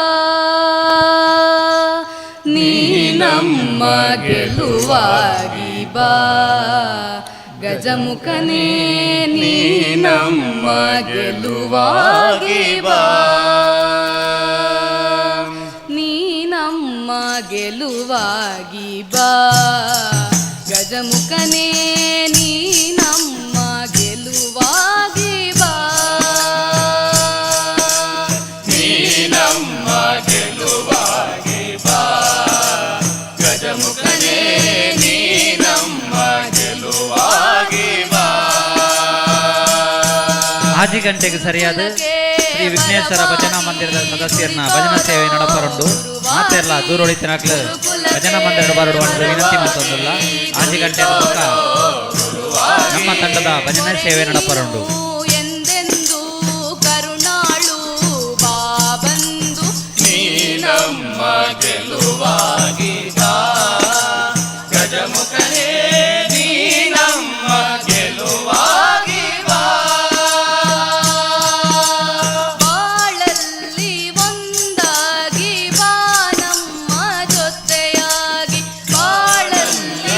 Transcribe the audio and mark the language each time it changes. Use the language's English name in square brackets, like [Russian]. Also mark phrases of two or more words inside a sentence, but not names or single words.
[Kannada] ನೀ ನಮ್ಮ ಗೆಲುವಾಗಿ ಬಾ ಗಜಮುಖನೇ ನೀ ನಮ್ಮ ಗೆಲುವಾಗಿ ಬಾ ನೀ ನಮ್ಮ ಗೆಲುವಾಗಿ ಬಾ ಗಜಮುಖನೇ ನೀ ನಮ್ಮ ಗೆಲುವಾಗಿ ಬಾ ನೀ ನಮ್ಮ ಗೆಲುವಾಗಿ ಬಾ ಗಜಮುಖನೇ ನೀ ನಮ್ಮ ಗೆಲುವಾಗಿ ಬಾ. [Tulu] ಆಜಿ ಗಂಟೆಗೆ ಸರಿಯಾದ ಶ್ರೀ ವಿಘ್ನೇಶ್ವರ ಭಜನಾ ಮಂದಿರದ ಸದಸ್ಯರನ್ನ ಭಜನಾ ಸೇವೆ ನಡಪರುಂಡು ಮಾತೆಲ್ಲ ದೂರೊಳಿತಿನಾಕ್ಲು ಭಜನಾ ಮಂದಿರ ಬರಡು ಒಂದು ವಿನಂತಿ ಮತ್ತೊಂದಿಲ್ಲ. ಆಜಿ ಗಂಟೆ ಪಕ್ಕ ನಮ್ಮ ತಂಡದ ಭಜನಾ ಸೇವೆ ನಡಪರುಂಡು. [Kannada] ಎಂದೆಂದು ಕರುಣಾಳು ಬಾಬಂದು ನೀ ನಮ್ಮ ಗೆಲುವಾಗಿ ಬಾ ಗಜಮುಖನೇ ನೀ ನಮ್ಮ ಗೆಲುವಾಗಿ ಬಾ. ಬಾಳಲ್ಲಿ ಒಂದಾಗಿ ಬಾ ನಮ್ಮ ಜೊತೆಯಾಗಿ ಬಾಳಲ್ಲಿ